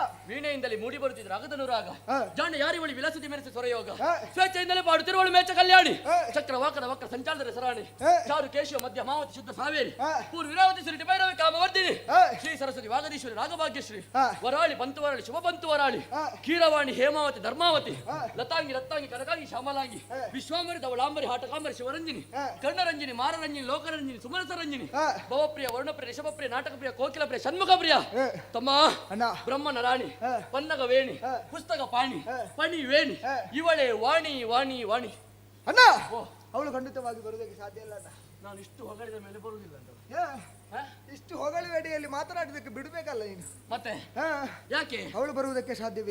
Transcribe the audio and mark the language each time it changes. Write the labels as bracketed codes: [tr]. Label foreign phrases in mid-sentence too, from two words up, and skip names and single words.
[kn] ವೀಣೆಯಿಂದಲೇ ಮೂಡಿ ಬರುತ್ತಿದ್ದ ರಾಗದ ರಾಗ. ಜಾಣ ಯಾರಿ ಬಳಿ ವಿಲಾಸತಿ ಮೆರೆಸಿ ಸ್ವರಯೋಗ. ಸ್ವೇಚ್ಛೆಯಿಂದಲೇ ಪಾಡುತ್ತಿರುವಳು ಮೇಚ ಕಲ್ಯಾಣಿ. ಚಕ್ರ ವಾಕದ ವಕ್ರ ಸಂಚಾಲದ ಸರಾಣಿ. ಚಾರು ಕೇಶವ ಮಧ್ಯ ಮಾವತಿ ಶುದ್ಧ ಸಾವೇರಿ. ಪೂರ್ವ ವಿರಾವತಿ ಸುರಿಟಿ ಭೈರವಿ ಕಾಮವರ್ಧಿನಿ. ಶ್ರೀ ಸರಸ್ವತಿ ವಾಗದೀಶ್ವರಿ ರಾಗಭಾಗ್ಯಶ್ರೀ. ವರಾಳಿ ಬಂತು ವರಾಳಿ ಶುಭ ಬಂತು ವರಾಳಿ. ಕೀರವಾಣಿ ಹೇಮಾವತಿ ಧರ್ಮಾವತಿ. ಲತಾಂಗಿ ರತ್ತಾಂಗಿ ಕನಕಾಂಗಿ ಶ್ಯಾಮ ಬಲಾಗಿ ವಿಶ್ವಾಂಬರಿ ಧವಳಾಂಬರಿ ಹಾಟಕಾಂಬರಿ ಶಿವರಂಜಿನಿ ಕರ್ಣರಂಜಿನಿ ಮಾರರಂಜಿನಿ ಲೋಕರಂಜಿನಿ ಸುಮನಸ ರಂಜಿನಿ ಭವಪ್ರಿಯ ವರ್ಣಪ್ರಿಯ ರಿಷಭಪ್ರಿಯ ನಾಟಕಪ್ರಿಯ ಕೋಕಿಲಪ್ರಿಯ ಷಣ್ಮುಖಪ್ರಿಯ ತಮ್ಮ ಬ್ರಹ್ಮನ ರಾಣಿ ಪನ್ನಗ ವೇಣಿ ಪುಸ್ತಕ ಪಾಣಿ ಪಣಿ ವೇಣಿ ಇವಳೆ ವಾಣಿ ವಾಣಿ ವಾಣಿ ಅಣ್ಣ ಅವಳು ಖಂಡಿತವಾಗಿ ಬರುವುದಕ್ಕೆ ಸಾಧ್ಯ ಇಲ್ಲ ಅಣ್ಣ. ನಾನು ಇಷ್ಟು ಹೊಗಳಿದ ಮೇಲೆ ಬರುವುದಿಲ್ಲ ಅಂತ ಇಷ್ಟು ಹೊಗಳಿವೆಡಿಯಲ್ಲಿ ಮಾತನಾಡೋದಕ್ಕೆ ಬಿಡಬೇಕಲ್ಲ ನೀನು. ಮತ್ತೆ ಯಾಕೆ ಅವಳು ಬರುವುದಕ್ಕೆ ಸಾಧ್ಯವಿಲ್ಲ.